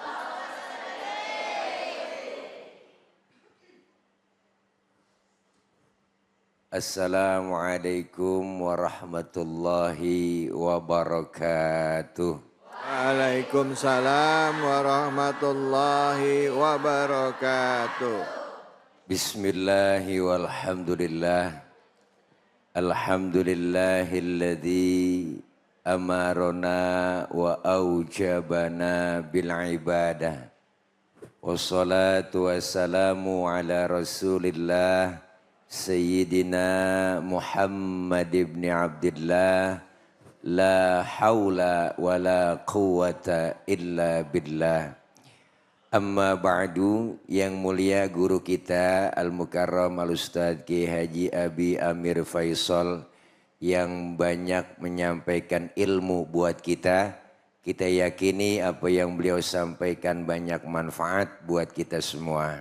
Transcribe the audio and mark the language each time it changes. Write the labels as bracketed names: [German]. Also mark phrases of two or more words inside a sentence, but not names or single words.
[Arabic] السلام عليكم ورحمة الله وبركاته. وعليكم السلام ورحمة الله وبركاته. بسم الله والحمد لله. الحمد لله الذي أمرنا وأوجبنا بالعبادة. والصلاة والسلام على رسول الله سيدنا محمد بن عبد الله. لا حول ولا قوة إلا بالله. أما بعد, [Indonesian] yang mulia guru kita [Arabic] المكرم الأستاذ [Indonesian] Ki Haji Abi Amir Faisal yang banyak menyampaikan ilmu buat kita. Kita yakini apa yang beliau sampaikan banyak manfaat buat kita semua.